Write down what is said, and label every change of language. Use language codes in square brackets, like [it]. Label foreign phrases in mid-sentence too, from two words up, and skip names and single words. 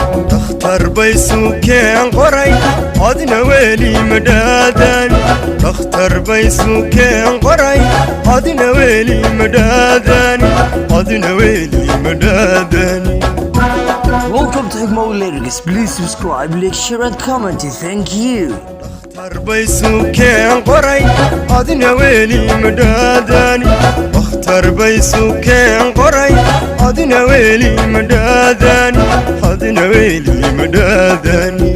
[so] Dhakhtar bay suu keen qoray, adina weli ma dhaadan. Dhakhtar bay suu keen qoray, adina weli ma dhaadan. Adina weli ma dhaadan. [en] Welcome to Higmo Lyrics. Please subscribe, like, share and comment. Thank you. [so] Dhakhtar bay suu keen qoray, adina weli ma dhaadan. Dhakhtar bay suu keen qoray, adina weli ma dhaadan. Adina weli ma dhaadan.